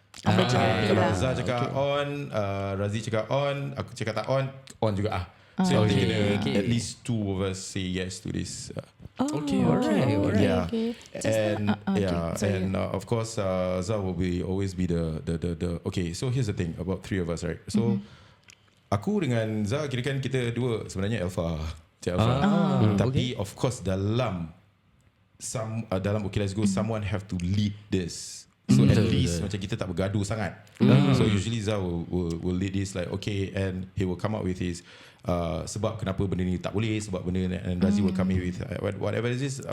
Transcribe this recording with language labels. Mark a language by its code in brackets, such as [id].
[ms] Kalau Zah cakap on, Razi cakap on, aku cakap tak on juga ah. [en] So I think [ms] kena [en] at least two of us say yes to this. Okay. Yeah. Okay. And Sorry. and of course Zah will always be the okay. So here's the thing about three of us, right? [ms] So aku dengan Zah kira kan kita dua sebenarnya alpha. Tapi [en] of course dalam okay, let's go, someone have to lead this. So at least [ms] macam kita tak bergaduh sangat. [en] So usually Zah will lead this, like okay, and he will come up with his [ms] sebab kenapa benda ni [en] tak boleh, sebab benda ni, and Razi will come in with whatever it is.